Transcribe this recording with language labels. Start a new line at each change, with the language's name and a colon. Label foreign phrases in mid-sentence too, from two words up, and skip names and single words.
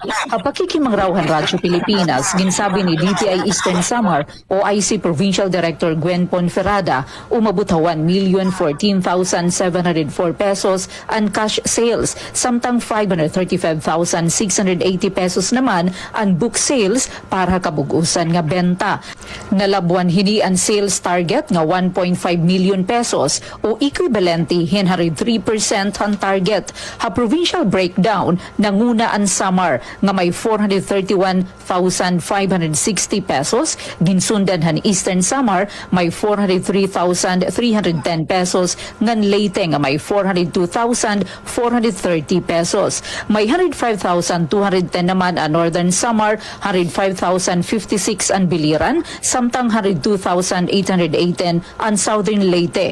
Waray: Ang pakikimanggrawhan Radyo Pilipinas ginsabi ni DTI Eastern Samar OIC Provincial Director Gwen Ponferrada umabot 1,014,704 pesos ang
English: cash sales
Waray: samtang 535,680 pesos naman naman ang
English: book sales
Waray: para kabug-usan nga benta. Nalabuan hini ang
English: sales target
Waray: nga 1.5 million pesos o equivalente 103% ang target. Ha
English: provincial breakdown
Waray: nanguna ang Samar nga may 431,560 pesos, ginsundan han Eastern Samar may 403,310 pesos, ngan Leyte nga may 402,430 pesos. May 105,210 naman ang Northern Samar, 105,056 ang Biliran, samtang 102,818 ang Southern Leyte.